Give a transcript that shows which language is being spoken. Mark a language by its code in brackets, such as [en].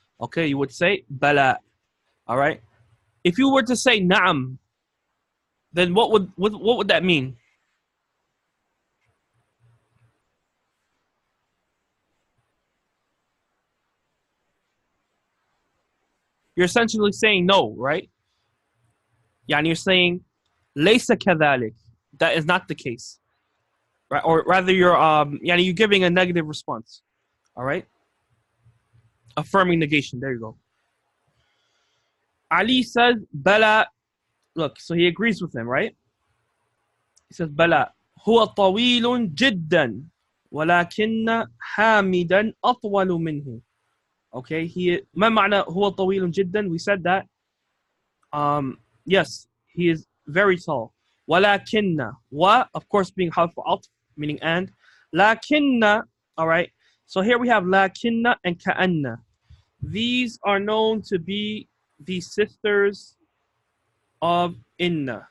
[en] Okay, you would say بلى. All right. If you were to say نعم, then what would that mean? You're essentially saying no, right? يعني you're saying [ar] ليس كذلك. [en] That is not the case, right? Or rather, you're giving a negative response. All right. Affirming negation. There you go. Ali says بلى. Look, so he agrees with him, right? He says [ar] بلى هو طويل جدا. ولكن حامدا أطول منه. [en] Okay, [ar] ما معنى هو طويل جدا? [en] We said that yes, he is very tall. ولكن of course being حرف عطف meaning and. لكن, all right. So here we have لكن and كأن. These are known to be the sisters of inna.